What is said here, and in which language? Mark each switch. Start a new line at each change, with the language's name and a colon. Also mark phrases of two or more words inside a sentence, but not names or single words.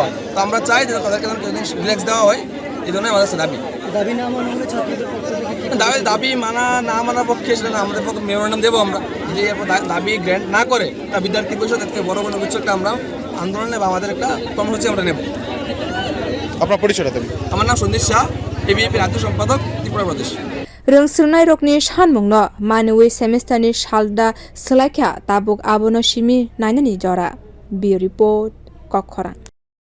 Bangla: তো আমরা চাই যে তাদেরকে রিল্যাক্স দেওয়া হয় এই জন্যই আমাদের দাবি মানা না মানার পক্ষে সেটা আমাদের পক্ষে মেমোরেন্ডাম দেবো আমরা যদি দাবি গ্র্যান্ট না করে তা বিদ্যার্থী পরিষদ থেকে বড় কিছু একটা আমরা আন্দোলনে বা আমাদের একটা কর্মসূচি আমরা নেব। আপনার পরিচয়টা দেবেন? আমার নাম সন্দীপ সাহা, ABVP রাজ্য সম্পাদক ত্রিপুরা প্রদেশ।
Kok Borok: rwng rokni sanmungno maniwi semesterni salda swlaikha tabuk abono simi nainani jora.
English: Bio report
Kok Borok: kothor.